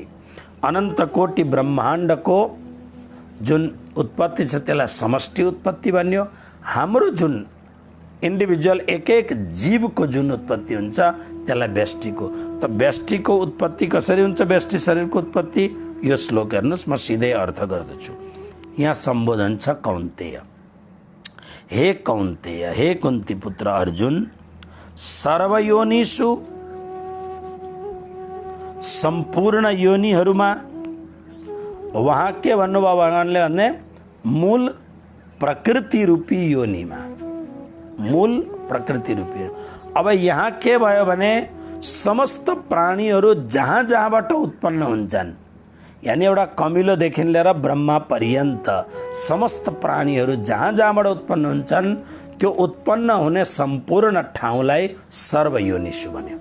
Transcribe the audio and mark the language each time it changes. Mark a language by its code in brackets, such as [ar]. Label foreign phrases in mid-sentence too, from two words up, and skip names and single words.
[ne] अनन्त कोटि ब्रह्माण्डको जुन उत्पत्ति छ त्यसलाई समष्टि उत्पत्ति भन्यो। हाम्रो जुन इन्डिभिजुअल एक एक जीवको जुन उत्पत्ति हुन्छ त्यसलाई व्यष्टिको। त व्यष्टिको उत्पत्ति कसरी हुन्छ, व्यष्टि शरीरको उत्पत्ति, यो श्लोक हेर्नुहोस्, म सिधै अर्थ गर्दछु। यहाँ सम्बोधन छ कौन्तेय। हे कौन्तेय, हे कुन्ती पुत्र अर्जुन, सर्वयोनिषु सम्पूर्ण योनिहरूमा, वहाँ के भन्नुभयो भगवानले भने मूल प्रकृति रूपी योनिमा, मूल प्रकृति रूपी। अब यहाँ के भयो भने समस्त प्राणीहरू जहाँ जहाँबाट उत्पन्न हुन्छन्, यानी एउटा कमिलोदेखि लिएर ब्रह्मा पर्यन्त समस्त प्राणीहरू जहाँ जहाँबाट उत्पन्न हुन्छन्, त्यो उत्पन्न हुने सम्पूर्ण ठाउँलाई सर्वयोनिषु भन्यो।